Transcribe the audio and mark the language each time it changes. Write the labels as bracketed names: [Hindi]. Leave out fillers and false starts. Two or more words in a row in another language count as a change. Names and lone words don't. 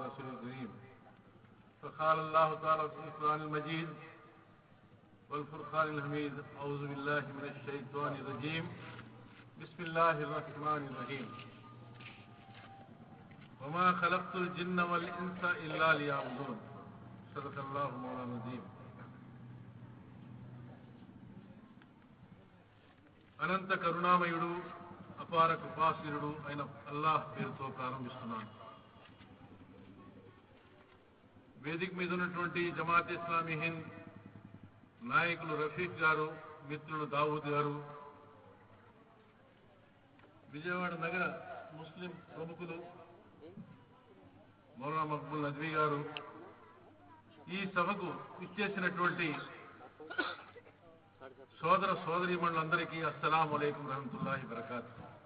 [Arabic] رسوله الكريم فقال الله تعالى في القرآن المجيد والفرقان الحميد أعوذ بالله من الشيطان الرجيم بسم الله الرحمن الرحيم وما خلقت الجن والإنس إلا ليعبدون صدق الله مولانا العظيم. [Telugu] అనంత కరుణామయుడు అపార కృపాశీలుడు అయిన అల్లాహ్ పేరుతో ప్రారంభిస్తున్నాను. వేదిక మీద ఉన్నటువంటి జమాత్ ఇస్లామీ హింద్ నాయకులు రఫీక్ గారు, మిత్రులు దావూద్ గారు, విజయవాడ నగర ముస్లిం ప్రముఖులు మౌలానా మక్బూల్ నద్వీ గారు, ఈ సభకు ఇచ్చేసినటువంటి సోదర సోదరీమణులందరికీ [Arabic] السلام عليكم رحمة الله وبركاته.